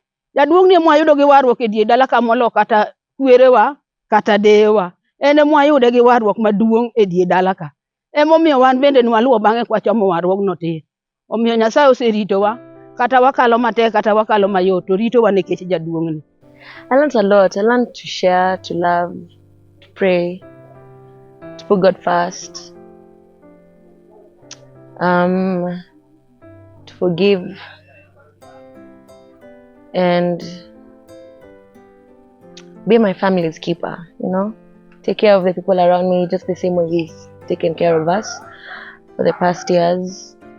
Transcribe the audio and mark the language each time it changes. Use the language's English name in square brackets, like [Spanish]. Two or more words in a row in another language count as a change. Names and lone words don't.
[Luo (Kenya and Tanzania)] Jaduong' ni mwayudo gi warruok e dier dala kamolo kata kwerewa kata dewa. Ene mwayude gi warruok maduong' e dier dala ka. Emomiyo wan bende nwaluwo bang'e kwachomo warruokno tir. Omiyo Nyasaye oseritowa, kata wakalo matek kata wakalo mayot, to ritowa nikech jaduong'ni. [English] I learned a lot. I learned to share, to love, to pray, to put God first, to forgive, and be my family's keeper, take care of the people around me just the same way he's taken care of us for the past years.